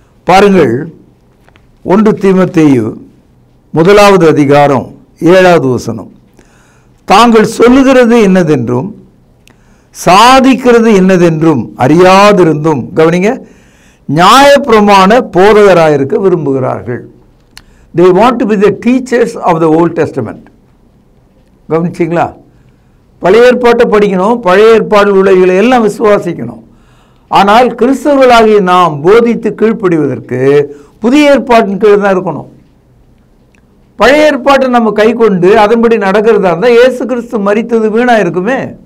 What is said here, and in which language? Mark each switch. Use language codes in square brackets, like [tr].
[ta] பாருங்கள், 1 தீமோத்தேயு 1வது அதிகாரம் 7வது வசனம். தாங்கள் சொல்லுகிறது என்னதென்றும் சாதிக்கிறது என்னதென்றும் அறியாதிருந்தும், கவனிங்க, நியாயப்பிரமாண போதகராயிருக்க விரும்புகிறார்கள். [en] They want to be the teachers of the Old Testament. [ta] கவனிச்சிங்களா? பழைய ஏற்பாட்டை படிக்கணும், பழைய ஏற்பாடில் உள்ளவைகளை எல்லாம் விசுவாசிக்கணும். ஆனால் கிறிஸ்தவர்களாகிய நாம் போதித்து கீழ்ப்படிவதற்கு புதிய ஏற்பாட்டின் கீழ் தான் இருக்கணும். பழைய ஏற்பாட்டை நம்ம கை கொண்டு அதன்படி நடக்கிறதா இருந்தால் இயேசு கிறிஸ்து மரித்தது வீணா இருக்குமே.